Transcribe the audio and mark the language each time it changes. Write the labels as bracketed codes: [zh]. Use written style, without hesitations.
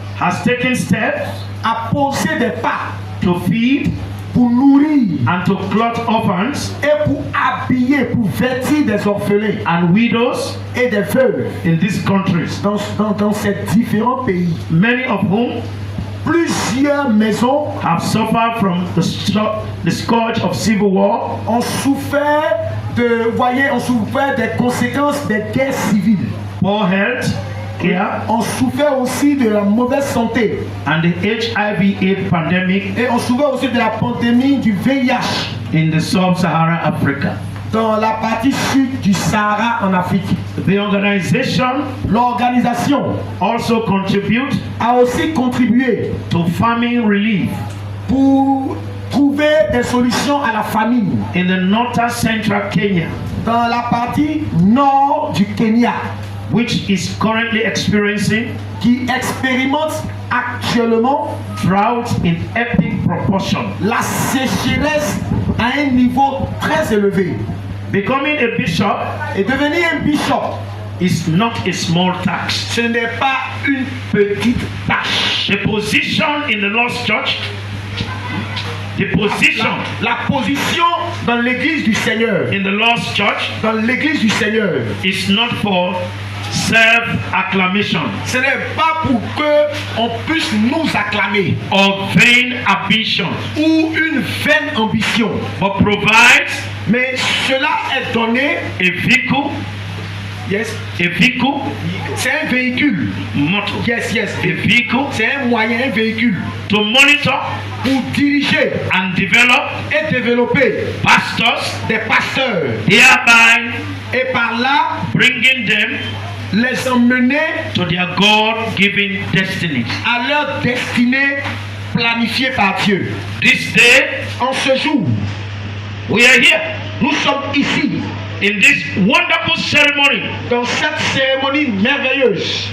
[en] has taken steps [fr] a posé des pas [en] to feed [fr] pour nourrir [en] and to clothe orphans [fr] et pour habiller, pour vêtir des orphelins [en] and widows [fr] et des veuves [en] in these countries, [fr] dans ces différents pays. [en] many of whom [fr] Plusieurs maisons [en] have suffered from the scourge of civil war, [fr] ont souffert des conséquences des guerres civiles, [en] poor health care, [fr] ont souffert aussi de la mauvaise santé [en] and the HIV/AIDS pandemic [fr] et ont souffert aussi de la pandémie du VIH [en] in the sub-Saharan Africa. [fr] Dans la partie sud du Sahara en Afrique. [en] The [fr] L'organisation [en] also contribute [fr] a aussi contribué [en] to famine relief [fr] pour trouver des solutions à la famine [en] in the northern central Kenya, [fr] dans la partie nord du Kenya, [en] which is currently experiencing [fr] qui expérimente actuellement [en] drought in epic proportion. [fr] la sécheresse à un niveau très élevé. [en] Becoming a bishop [fr] Et devenir un bishop, [en] is not a small task. [fr] ce n'est pas une petite tâche. [en] The position in the Lord's church, the position [fr] La position dans l'église du Seigneur, [en] in the Lord's church [fr] dans l'église du Seigneur, [en] is not for self-acclamation [fr] ce n'est pas pour que on puisse nous acclamer [en] or vain ambition, [fr] ou une vaine ambition, [en] but provides [fr] mais cela est donné. [en] a vehicle, [fr] C'est un véhicule. [en] motto, Yes. a vehicle [fr] C'est un moyen, un véhicule [en] to monitor [fr] pour diriger [en] and develop [fr] et développer [en] pastors, [fr] des pasteurs [en] thereby [fr] et par là [en] bringing them [fr] les emmener [en] to their God-given destinies. [fr] à leur destinée planifiée par Dieu. [en] This day, [fr] En ce jour, [en] we are here [fr] nous sommes ici [en] in this wonderful ceremony [fr] dans cette cérémonie merveilleuse